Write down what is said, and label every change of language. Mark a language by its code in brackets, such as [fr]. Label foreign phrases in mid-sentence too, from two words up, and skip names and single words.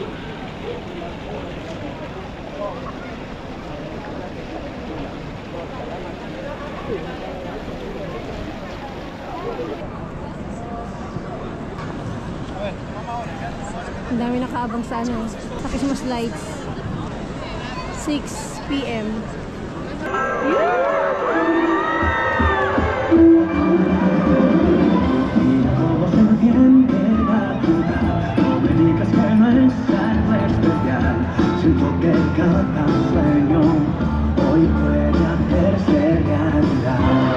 [tl] Ang dami nakaabang sa ano. [en] Sa Christmas lights. 6 p.m. [es] Siento que cada sueño hoy puede hacerse realidad.